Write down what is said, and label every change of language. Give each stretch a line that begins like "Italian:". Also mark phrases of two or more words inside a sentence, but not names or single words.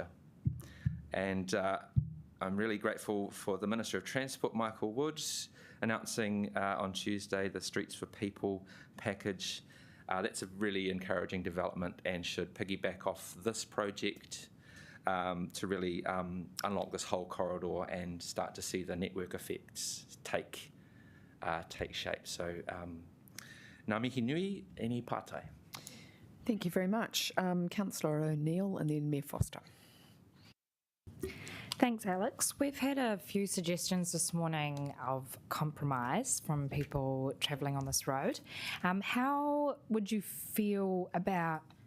English: And I'm really grateful for the Minister of Transport, Michael Woods, announcing on Tuesday the Streets for People package. That's a really encouraging development and should piggyback off this project to really unlock this whole corridor and start to see the network effects take shape. So,
Māori: ngā mihi nui, e ni pātai.
English: Thank you very much. Councillor O'Neill and then Mayor Foster. Thanks, Alex. We've had a few suggestions this morning of compromise from people travelling on this road. How would you feel about...